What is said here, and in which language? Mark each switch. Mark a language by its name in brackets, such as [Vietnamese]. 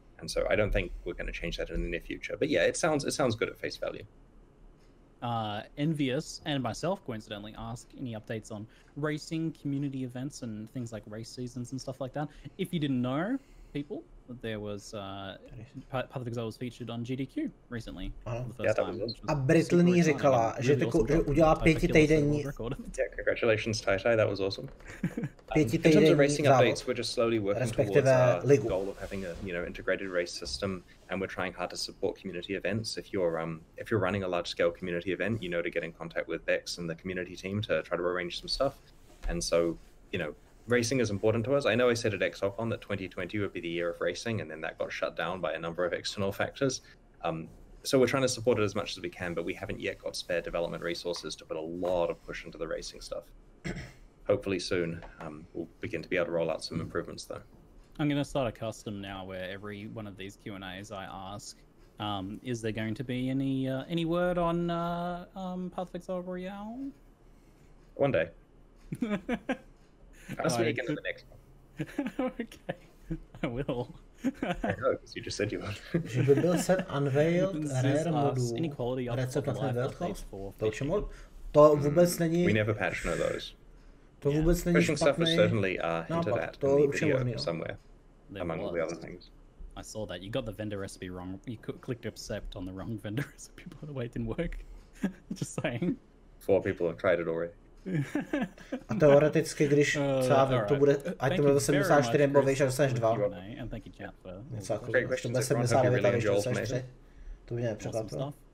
[English] And so I don't think we're going to change that in the near future. But yeah, it sounds good at face value. Envious and myself coincidentally ask any updates on racing, community events, and things like race seasons and stuff like that. If you didn't know, people, there was Path of Exile was featured on GDQ recently for the first time. [Czech] A Britlný říkala, že udělá 5týdenní. [English] Yeah, congratulations, Tai-Tai, that was awesome. In terms of racing updates, we're just slowly working towards our goal of having a integrated race system, and we're trying hard to support community events. If you're running a large-scale community event, you know to get in contact with Bex and the community team to try to arrange some stuff. And so, racing is important to us. I know I said at XOCON that 2020 would be the year of racing, and then that got shut down by a number of external factors. So we're trying to support it as much as we can, but we haven't yet got spare development resources to put a lot of push into the racing stuff. Hopefully soon, we'll begin to be able to roll out some improvements, though. I'm going to start a custom now where every one of these Q&As I ask, is there going to be any word on Path of Exile Royale? One day. Ask me again in the next one. Okay, I will. I know, because you just said you would. [Czech] Že by byl set [English] unveiled rare [Czech] modů Recept of Unveiled Cost? To vůbec není... [English] We never patch no those. [Czech] To vůbec není špatný. To určitě možný. [English] Among all the other things. I saw that. You got the vendor recipe wrong. You clicked accept on the wrong vendor recipe, by the way, it didn't work. Just saying. 4 people have tried it already. [Czech] A teoreticky, když to bude, ať to bude to 74 nebo výš, a dostaneš 2. Něco jako, to bude 79 a výš, dostaneš 3. To by mě nepřekvapilo.